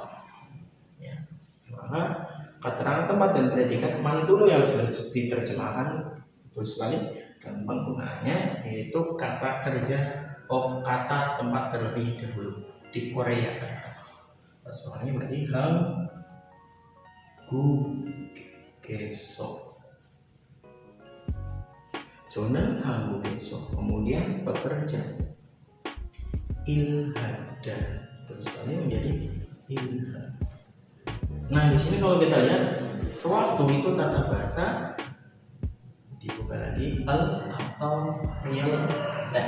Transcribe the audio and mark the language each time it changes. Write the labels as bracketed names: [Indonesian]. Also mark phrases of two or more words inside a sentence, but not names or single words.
[Indonesian] Ya, maka keterangan tempat dan predikat mana dulu yang harus diterjemahkan? Betul sekali. Dan penggunaannya yaitu kata kerja, kata tempat terlebih dahulu di Korea. Soalnya berarti [Korean] 한국에서 저는 한국에서 [Indonesian] kemudian bekerja 일하다 terus kali menjadi ilhad. Nah di sini kalau kita lihat sewaktu itu tata bahasa dibuka lagi atau [English] real time.